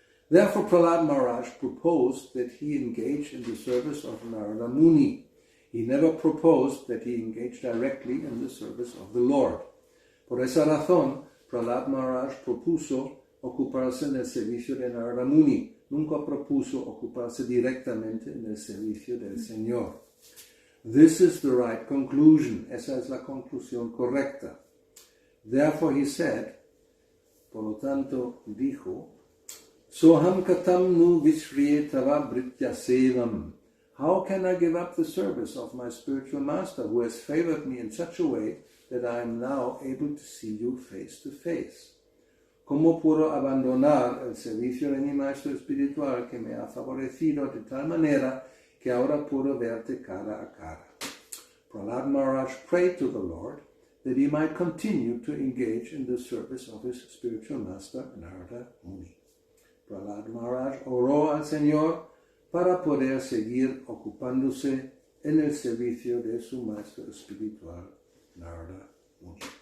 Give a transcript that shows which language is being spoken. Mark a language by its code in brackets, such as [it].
[en] Therefore, Prahlad Maharaj proposed that he engage in the service of Narada Muni. He never proposed that he engage directly in the service of the Lord. [es] Por esa razón, Prahlad Maharaj propuso ocuparse en el servicio de Narada Muni. Nunca propuso ocuparse directamente en el servicio del Señor. [en] This is the right conclusion. [es] Esa es la conclusión correcta. [en] Therefore he said, [es] por lo tanto dijo, [sa] Soham katam nu vishriye tava britya sevam. [en] How can I give up the service of my spiritual master who has favored me in such a way that I am now able to see you face to face? [es] ¿Cómo puedo abandonar el servicio de mi maestro espiritual que me ha favorecido de tal manera que ahora puedo verte cara a cara? [en] Prahlad Maharaj prayed to the Lord that he might continue to engage in the service of his spiritual master, Narada Muni. [es] Prahlad Maharaj oró al Señor para poder seguir ocupándose en el servicio de su maestro espiritual, Narada Muni.